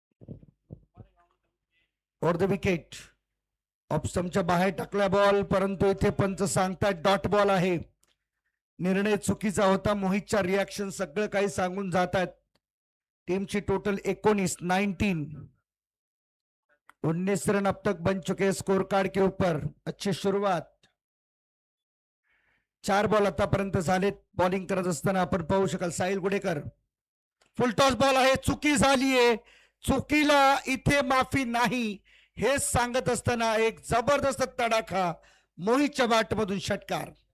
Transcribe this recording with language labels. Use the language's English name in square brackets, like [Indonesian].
[Marathi] Over the wicket. ऑप्शनच्या बाहेर टाकला ball, परंतु इथे पंच सांगतात डॉट बॉल आहे. निर्णय चुकीचा होता. मोहितच्या रिॲक्शन सगळं काही सांगून जातात. टीमची टोटल 19. [Hindi] 19 रन अब तक बन चुके स्कोर कार्ड के ऊपर. अच्छी सुरुवात. [Marathi] 4 बॉल आतापर्यंत झालेत. बॉलिंग करत असताना आपण पाहू शकाल साहिल गुडेकर. फुलटॉस बॉल आहे. चुकी झालीये. चुकीला इथे माफी नाही हे सांगत असताना एक जबरदस्त तडाखा मोहितच्या बॅटमधून षटकार.